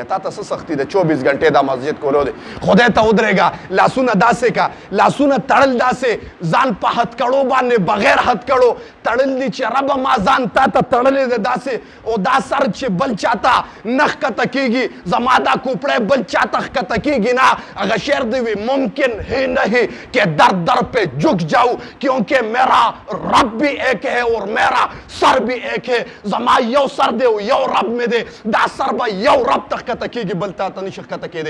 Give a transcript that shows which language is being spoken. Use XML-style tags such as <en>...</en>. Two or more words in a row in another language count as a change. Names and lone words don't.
<ps>تا ته څه سختي ده 24 غنټې دا مسجد کولو دی. خدای ته ودرېږه، لاسونه داسې کا، لاسونه تړل داسې ځان په هتکړو باندې بغیر هتکړو تړل دي چې ربه ما ځان تا ته تړلی دی داسې، او دا سر چې بل چاته نه ښکته کېږي، زما دا کوپړی بل چاته ښکته کېږي نه. هغه شعر دی وي</ps> <ur>ممکن ہے نہیں کہ در در پہ جھک جاؤ کیونکہ میرا رب بھی ایک ہے اور میرا سر بھی ایک ہے.</ur> <ps>زما یو سر دی او یو رب مې دی، دا سر به یو رب ته ښکته کېږي بل تا ته نشي ښکته کېدی.</ps>